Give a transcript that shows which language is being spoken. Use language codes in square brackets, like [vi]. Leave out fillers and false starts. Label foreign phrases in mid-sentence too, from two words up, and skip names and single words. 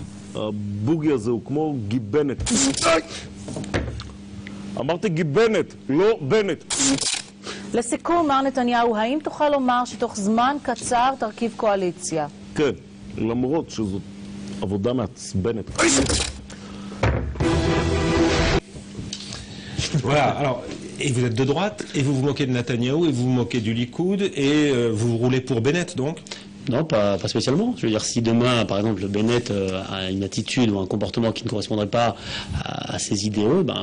[he] הבוגי הזה הוא כמו גיבנת. אמרתי גיבנת, לא בנט. לסיכום, מר נתניהו, האם תוכל לומר שתוך זמן קצר תרכיב קואליציה? כן, למרות שזאת עבודה מעצבנת. [fr] Voilà, alors, et vous êtes de droite, et vous vous moquez de Netanyahou, et vous vous moquez du Likoud, et vous roulez pour Bennett, donc? Non, pas spécialement. Je veux dire, si demain, par exemple, le Bennett a une attitude ou un comportement qui ne correspondrait pas à ses idéaux, ben